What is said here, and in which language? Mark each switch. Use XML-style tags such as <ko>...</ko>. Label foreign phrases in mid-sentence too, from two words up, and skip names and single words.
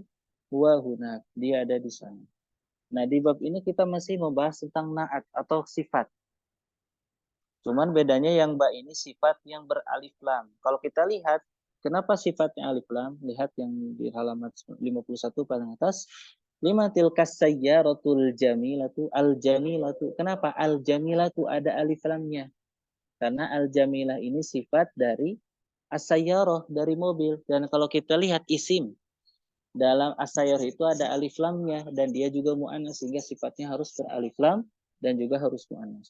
<ar>هو هناك,</ar> <id>dia ada di sana. Nah, di bab ini kita masih membahas tentang naat atau sifat. Cuman bedanya yang mbak ini sifat yang beralif lam. Kalau kita lihat, kenapa sifatnya alif lam? Lihat yang di halaman 51 paling atas.</id> <ar>لمن تلك السيارة الجميلة الجميلة.</ar> <id>Kenapa al-jamilatu ada alif lamnya? Karena al-jamilah ini sifat dari as-sayyarah, dari mobil. Dan kalau kita lihat isim, dalam as-sayyarah itu ada alif lamnya. Dan dia juga mu'annas, sehingga sifatnya harus beralif lam dan juga harus mu'annas.</id>